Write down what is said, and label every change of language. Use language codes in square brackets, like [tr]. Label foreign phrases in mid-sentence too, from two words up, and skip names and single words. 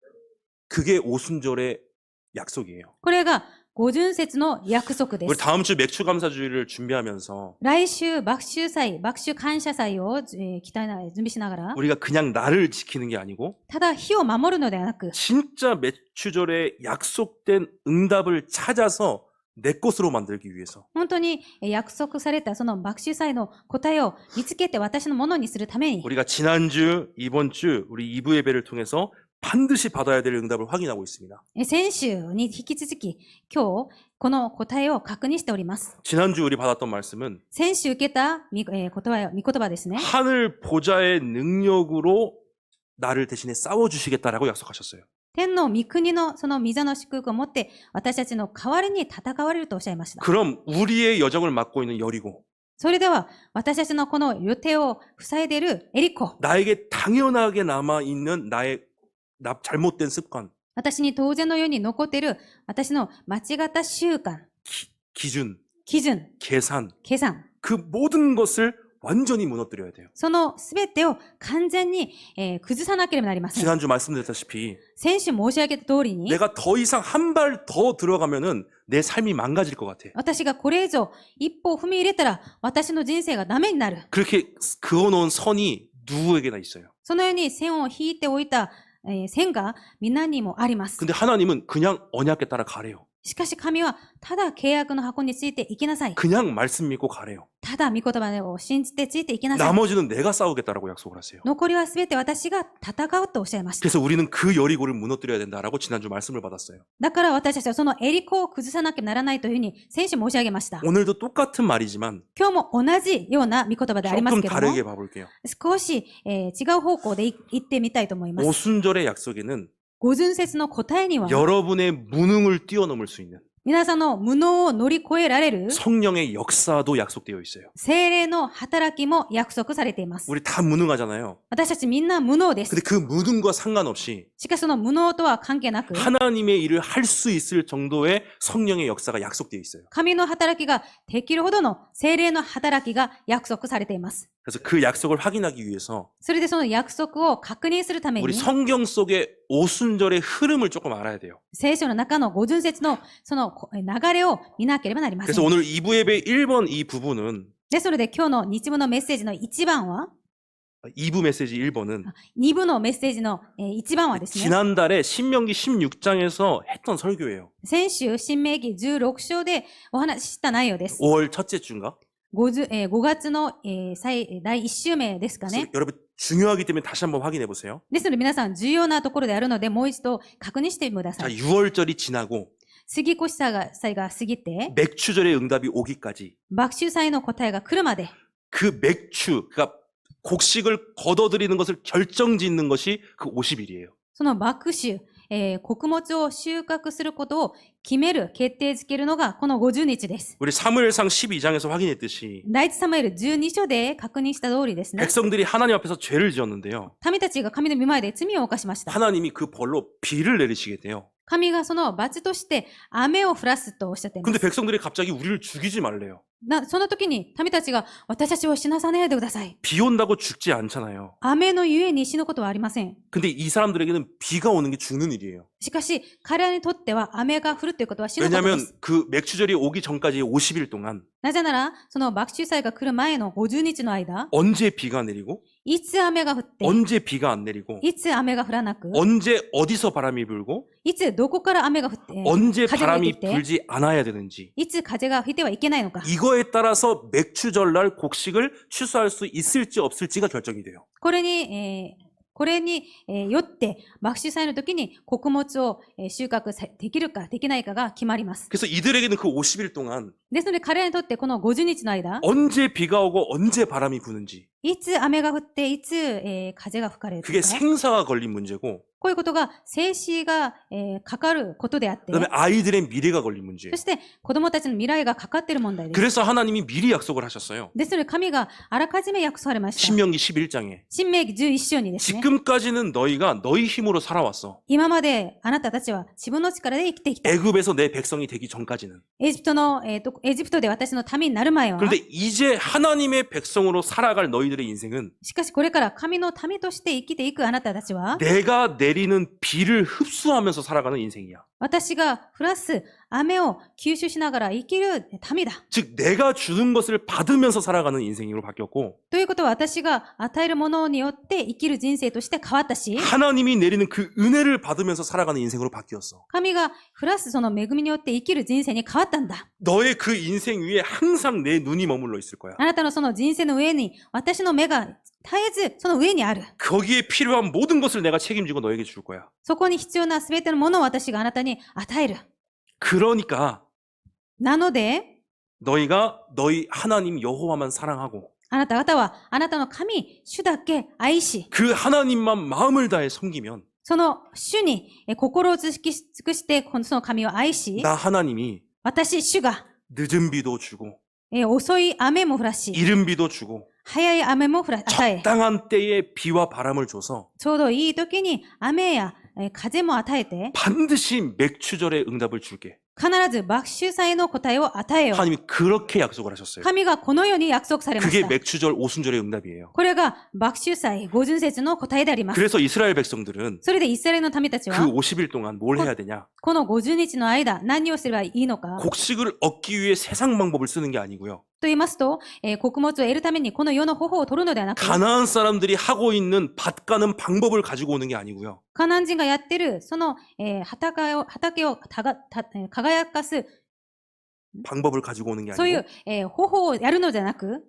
[ko] 그게 오순절의 약속이에요. [ja] これが五巡節の約束で [ko] 우리 [ja] す。 [ko] 다음 주 맥추감사주의를 준비하면서 [ja] 来週、爆秋祭、爆秋感謝祭を、準備しながら、 [ko] 우리가 그냥 날을 지키는 게 아니고 [ja] ただ火を守るのではなく、 [ko] 진짜 맥추절에 약속된 응답을 찾아서 내 것으로 만들기 위해서 [ja] 本当に約束されたその爆秋祭の答えを見つけて私のものにするために、 [ko] 우리가 지난주, 이번 주 우리 2부 예배를 통해서 반드시 받아야 될 응답을 확인하고 있습니다. [ja] 先週に引き続き、今日、この答えを確認しております。 [ko] 지난주 우리 받았던 말씀은 [ja] 先週受けた御言葉ですね。 [ko] 하늘 보좌의 능력으로 나를 대신에 싸워주시겠다라고 약속하셨어요. [ja] 天の御国のその御座の祝福を持って私たちの代わりに戦われるとおっしゃいました。 [ko] 그럼 우리의 여정을 맡고 있는 여리고 [ja] それでは私たちのこの予定を塞いでいるエリコ、 [ko] 나에게 당연하게 남아있는 나의 잘못된 습관 [ja] 私に当然のように残っている私の間違った習慣、 [ko] 기준, [ja] 基準、 [ko] 계산 [ja] 計算、 [ko] 그 모든 것을 완전히 무너뜨려야 돼요. [ja] そのすべてを完全に、崩さなければなりません。 [ko] 지난주 말씀드렸다시피 [ja] 先週申し上げた通りに、 [ko] 내가 더 이상 한 발 더 들어가면은 내 삶이 망가질 것 같아. [ja] 私がこれ以上一歩を踏み入れたら私の人生がダメになる。 [ko] 그렇게 그어놓은 선이 누구에게나 있어요. [ja] そのように線を引いておいた、線が皆にもあります。 [ko] 근데 하나님은 그냥 언약에 따라 가래요. [ja] しかし神はただ契約の箱について生きなさい。 [ko] 그냥 말씀 믿고 가래요. [ja] ただ御言葉を信じてついて生きなさい。 [ko] 나머지는 내가 싸우겠다라고 약속을 하세요. [ja] 残りはすべて私が戦うとおっしゃいました。 [ko] 그래서 우리는 그 여리고를 무너뜨려야 된다라고 지난주 말씀을 받았어요. [ja] だから私たちはそのエリコを崩さなきゃならないというふうに先週申し上げました。 [ko] 오늘도 똑같은 말이지만 [ja] 今日も同じような御言葉であります [ko] 조금 [ja] けども、 [ko] 다르게 봐볼게요. [ja] 少し、違う方向で行ってみたいと思います。 [ko] 오순절의 약속에는 [ja] 五巡節の答えには、 [ko] 여러분의 무능을 뛰어넘을 수 있는 [ja] 皆さんの無能を乗り越えられる [ko] 성령의 역사도 약속되어 있어요. [ja] 聖霊の働きも約束されています。 [ko] 우리 다 무능하잖아요. [ja] 私たちみんな無能です。 [ko] 근데 그 무능과 상관없이 [ja] しかしその無能とは関係なく、 [ko] 하나님의 일을 할 수 있을 정도의 성령의 역사가 약속되어 있어요. [ja] 神の働きができるほどの聖霊の働きが約束されています。 [ko] 그래서 그 약속을 확인하기 위해서 [ja] それでその約束を確認するため [ko] 우리 [ja] に、 [ko] 성경 속의 오순절의 흐름을 조금 알아야 돼요. [ja] 聖書の中の五旬節のその流れを見なければなりませ [ko] 그래서 [ja] ん。 [ko] 오늘 2부 예배 1번 이 부분은 [ja] ですので今日の日部のメッセージの1番は、 [ko] 2부 메시지 1번은 [ja] 2 部のメッセージの1番はですね、 [ko] 지난달에 신명기 16장에서 했던 설교예요. [ja] 先週、新明記16章でお話しした内容です。 [ko] 5월 첫째 주인가? [ja] 5 月の第1週目ですか [ko] 그래서 [ja] ね。 [ko] 여러분 중요하기 때문에 다시 한번 확인해 보세요. [ja] ですので皆さん重要なところであるのでもう一度確認してくださ [ko] 자, [ja] い。 [ko] 6월절이 지나고 [ja] 杉越祭が過ぎて、 [ko] 맥추절의 응답이 오기까지 [ja] 麦秋祭の答えが来るまで、 [ko] 그 맥추, 그러니까 곡식을 걷어들이는 것을 결정짓는 것이 그 50일이에요. [ja] その麦秋、穀物を収穫することを決める、決定づけるのがこの50日です。 [ko] 우리 사무엘상 12장에서 확인했듯이 [ja] 第一サムエル12章で確認した通りですね。 [ko] 백성들이 하나님 앞에서 죄를 지었는데요. [ja] 民たちが神の御前で罪を犯しました。 [ko] 하나님이 그 벌로 비를 내리시겠대요. [ja] 神がその罰として雨を降らすとおっしゃっていま [ko] 근데 [ja] す。 [ko] 백성들이 갑자기 우리를 죽이지 말래요. [ja] その時に民たちが私たちを死なさないでください。 [ko] 비 온다고 죽지 않잖아요. [ja] 雨のゆえに死ぬことはありません。 [ko] 근데 이 사람들에게는 비가 오는 게 죽는 일이에요. [ja] しかし、彼らにとっては雨が降るということは死ぬことで [ko] 왜냐하면 [ja] す。 [ko] 그 맥추절이 오기 전까지 50일 동안 [ja] なぜなら、その麦秋祭が来る前の50日の間、 [ko] 언제 비가 내리고 [ja] いつ雨が降って、 [ko] 언제 비가 안 내리고 [ja] いつ雨が降らなく、 [ko] 언제 어디서 바람이 불고 [ja] いつどこから雨が降って、 [ko] 언제 [ja] 風が吹い [ko] 바람이 [ja] てきて、 [ko] 불지 않아야 되는지 [ja] いつ風が吹いてはいけないのか。 [ko] 이거에 따라서 맥추절날 곡식을 취소할 수 있을지 없을지가 결정이 돼요. [ja] これによって、麦秋祭の時に穀物を収穫できるかできないかが決まります。 [ko] 그래서 이들에게는 그 50일 동안 [ja] ですので彼らにとってこの50日の間、 [ko] 언제 비가 오고 언제 바람이 부는지 [ja] いつ雨が降って、いつ風が吹かれる [ko] 그게 [ja] か。 [ko] 생사가 걸린 문제고 [ja] こういうことが生死がかかることであって、 [ko] 그다음에 아이들의 미래가 걸린 문제예요. [ja] そして子供たちの未来がかかっている問題です。 [ko] 그래서 하나님이 미리 약속을 하셨어요. [ja] ですので神があらかじめ約束されました。 [ko] 신명기 11장에 [ja] 新明記11章にですね、 [ko] 지금까지는 너희가 너희 힘으로 살아왔어. [ja] 今まであなたたちは自分の力で生きてきた。 [ko] 애굽에서 내 백성이 되기 전까지는. [ja] エジプトで私の民になる前は、 [ko] 그런데 이제 하나님의 백성으로 살아갈 너희들의 인생은 [ja] しかしこれから神の民として生きていくあなたたちは、 [ko] 내가 내리는 비를 흡수하면서 살아가는 인생이야. [ja] 私が降らす雨を吸収しながら生きる民だ。 [ko] 즉 내가 주는 것을 받으면서 살아가는 인생으로 바뀌었고 [ja] ということは私が与えるものによって生きる人生として変わったし、 [ko] 하나님이 내리는 그 은혜를 받으면서 살아가는 인생으로 바뀌었어. [ja] 神が降らすその恵みによって生きる人生に変わったんだ。 [ko] 너의 그 인생 위에 항상 내 눈이 머물러 있을 거야. [ja] あなたのその人生の上に私の目が絶えずその上にある。 [ko] 거기에 필요한 모든 것을 내가 책임지고 너에게 줄 거야. [ja] そこに必要なすべてのものを私があなたに与える。 [ko] 그러니까 [ja] なので、 [ko] 너희가 너희 하나님 여호와만 사랑하고 [ja] あなた方はあなたの神、主だけ愛し、 [ko] 그 하나님만 마음을 다해 섬기면 [ja] その主に心を尽くしてその神を愛し、 [ko] 나 하나님이 [ja] 私、主が [ko] 늦은 비도 주고 [ja] 遅い雨も降らし、 [ko] 이른 비도 주고 [ja] 早い雨も与え、 [ko] 적당한 때에 비와 바람을 줘서 [ja] ちょうどいい時に雨や風も与えて、 [ko] 반드시 맥추절의 응답을 줄게. [ja] 必ず麦秋祭の答えを与えよう。 [ko] 하나님이 그렇게 약속을 하셨어요. [ja] 神がこのように約束されまし [ko] 그게 [ja] た。 [ko] 맥추절 오순절의 응답이에요. [ja] これが麦秋祭五旬節の答えであります。 [ko] 그래서 이스라엘 백성들은 [ja] それでイスラエルの民たち [ko] 그 [ja] は、 [ko] 50일 동안 뭘 해야 되냐? [ja] この50日の間、何をすればいいのか [ko] 곡식을 얻기 위해 세상 방법을 쓰는 게 아니고요. [ja] と言いますと、穀物を得るためにこの世の方法を取るのではなく、 [ko] 가나안 사람들이 하고 있는 밭 가는 방법을 가지고 오는 게 아니고요. [ja] カナン人がやってる、その、畑を輝かす、 [ko] 방법을 가지고 오는 게 [ja] そうい [ko] 아니고 [ja] う、方法をやるのではなく、